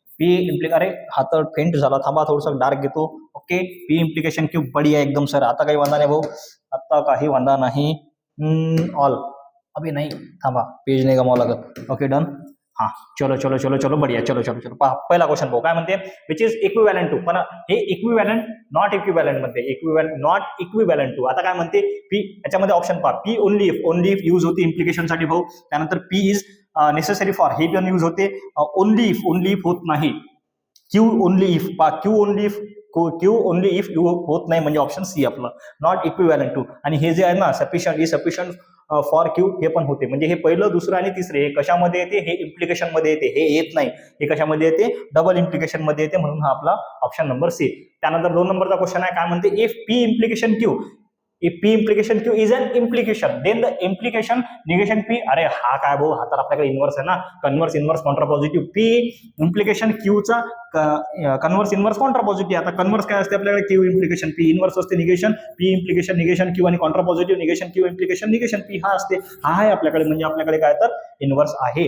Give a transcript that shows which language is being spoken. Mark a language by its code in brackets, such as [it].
[mr] P अरे हात faint झाला, थांबा थोडंसं डार्क घेतो. ओके, पी इम्प्लिकेशन क्यू बढिया एकदम सर. आता काही वांधा नाही भाऊ, आता काही वांधा नाही. ऑल अभी नाही, थांबा, पेज नाही गमावं लागत. Okay, done. हा, चलो चलो चलो चलो बढिया. चलो चलो चलो पहा, पहिला क्वेश्चन भाऊ काय म्हणते, विच इज इक्विव्हॅलेंट टू. पण हे इक्विव्हॅलेंट नॉट इक्विव्हॅलेंट मध्ये, नॉट इक्विव्हॅलेंट टू. आता काय म्हणते पी, याच्यामध्ये ऑप्शन पहा, पी ओनली इफ यूज होते इम्प्लिकेशन साठी भाऊ. त्यानंतर पी इज नेसेसरी फॉर, हे पण यूज होते. ओनली इफ होत नाही. क्यू ओनली इफ पहा, क्यू ओनली इफ यू होत नाही, म्हणजे ऑप्शन सी आपलं, नॉट इक्विव्हॅलेंट टू. आणि हे जे आहे ना सफिशियंट फॉर क्यू, हे पण होते. म्हणजे हे पहिलं, दुसरं आणि तिसरे हे कशामध्ये येते, हे इम्प्लिकेशन मध्ये येते. हे येत नाही, हे कशामध्ये येते, डबल इम्प्लिकेशन मध्ये येते. म्हणून हा आपला ऑप्शन नंबर सी. त्यानंतर 2 नंबरचा क्वेश्चन आहे, काय म्हणते, [en] If P implication Q, if p implication q is an implication then the implication negation p. [mr] अरे हा काय भाऊ, हा तर आपल्याकडे इन्व्हर्स आहे ना, inverse contrapositive. p implication q चा इन्व्हर्स कॉन्ट्रापॉझिटिव्ह. आता कन्व्हर्स काय असते आपल्याकडे, q इम्प्लिकेशन p, इन्व्हर्स असते negation, p implication negation q, आणि contrapositive negation q implication negation p. हा असते, हा आहे आपल्याकडे. म्हणजे आपल्याकडे काय तर इन्व्हर्स आहे.